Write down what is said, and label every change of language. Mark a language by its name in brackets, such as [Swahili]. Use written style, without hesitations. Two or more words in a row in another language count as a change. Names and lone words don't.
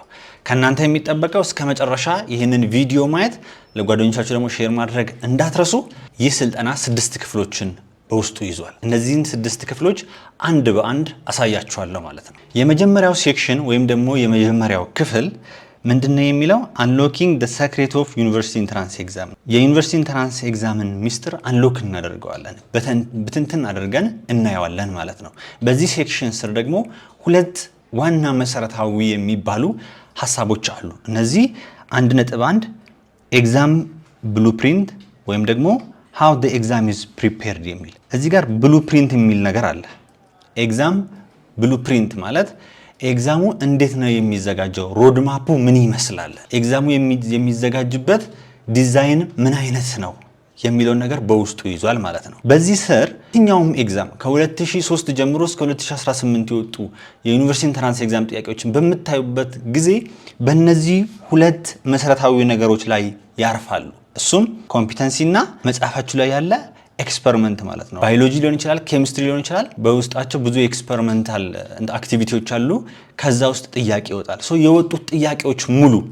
[Amharic] ከናንተ የሚጠበቀው እስከ መጨረሻ ይሄንን ቪዲዮ ማየት ለጓደኞቻችሁ ደግሞ ሼር ማድረግ እንዳትረሱ ይህ ስልጠና 6 ክፍሎችን በውስጡ ይዟል እነዚህን 6 ክፍሎች አንድ በአንድ አሳያችኋለሁ ማለት ነው የመጀመሪያው ሴክሽን ወይም ደግሞ የመጀመሪያው ክፍል ምንድነው የሚለው [English] unlocking the secret of university entrance exam [Amharic] የዩኒቨርሲቲ ኢንትራንስ ኤግዛምን ሚስጥር አንሎክ እናደርገዋለን በትንትን አድርገን እናየዋለን ማለት ነው በዚህ ሴክሽን ስር ደግሞ ሁለት ዋና መሰረታዊ የሚባሉ ሐሳቦች አሉ እነዚህ 1.1 [English] exam blueprint [Amharic] ወይም ደግሞ [English] how the exam is prepared [Amharic] የሚል እዚህ ጋር ብሉፕሪንት የሚል ነገር አለ [English] exam blueprint [Amharic] ማለት ኤግዛሙ እንዴት ነው የሚዘጋጀው ሮድ ማፑ ምን ይመስላል ኤግዛሙ የሚዘጋጅበት ዲዛይን ምን አይነት ነው የሚለው ነገር በውስጡ ይዟል ማለት ነው በዚህ ስር የትኛውም ኤግዛም ከ2003 ጀምሮ እስከ 2018 የወጡ የዩኒቨርሲቲ [English] entrance exam [Amharic] ጥያቄዎችን በመታዩበት ጊዜ በእነዚህ ሁለት መሰረታዊ ነገሮች ላይ ያርፋሉ እሱም ኮምፒተንሲ እና መጻፋችሁ ላይ ያለ ኤክስፐሪመንት ማለት ነው ባዮሎጂ ሊሆን ይችላል ኬሚስትሪ ሊሆን ይችላል በውስጣቸው ብዙ ኤክስፐሪመንታል አክቲቪቲዎች አሉ ከዛ ውስጥ ጥያቄ ይወጣል ሶ የወጡት ጥያቄዎች ሙሉ